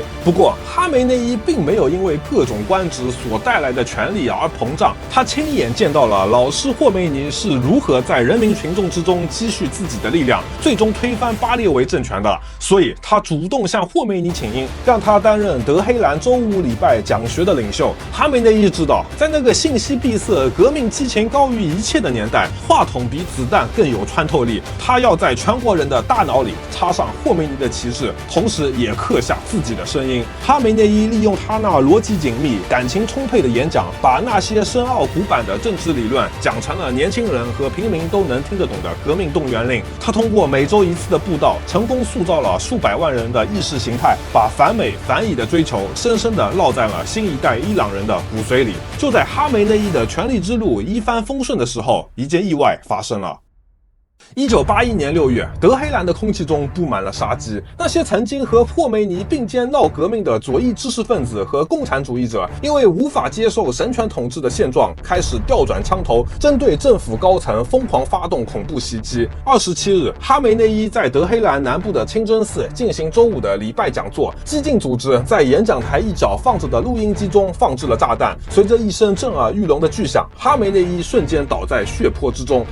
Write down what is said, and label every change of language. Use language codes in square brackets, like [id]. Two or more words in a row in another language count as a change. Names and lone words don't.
[zh] 不過，哈梅內伊並沒有因為各種官職所帶來的權力而膨脹，他親眼見到了老師霍梅尼是如何在人民群眾之中積蓄自己的力量，最終推翻巴列維政權的。所以，他主動向霍梅尼請纓，讓他擔任德黑蘭週5禮拜講學的領袖。哈梅內伊知道，在那個信息閉塞、革命激情高於一切的年代，話筒比子彈更有穿透力。他要在全國人的大腦裡插上霍梅尼的旗幟，同時也刻下自己的聲音。哈梅內伊利用他那邏輯緊密、感情充沛的演講，把那些深奧古板的政治理論講成了年輕人和平民都能聽得懂的革命動員令。他通過每週1次的布道，成功塑造了數百萬人的意識形態，把反美反以的追求深深地烙在了新一代伊朗人的骨髓裡。就在哈梅內伊的權力之路一帆風順的時候，一件意外發生了。1981年6月，德黑蘭的空氣中布滿了殺機。那些曾經和霍梅尼並肩鬧革命的左翼知識分子和共產主義者，因為無法接受神權統治的現狀，開始調轉槍頭，針對政府高層瘋狂發動恐怖襲擊。27日，哈梅內伊在德黑蘭南部的清真寺進行週5的禮拜講座，激進組織在演講台一角放着的錄音機中放置了炸彈，隨着一聲震耳欲聾的巨響，哈梅內伊瞬間倒在血泊之中。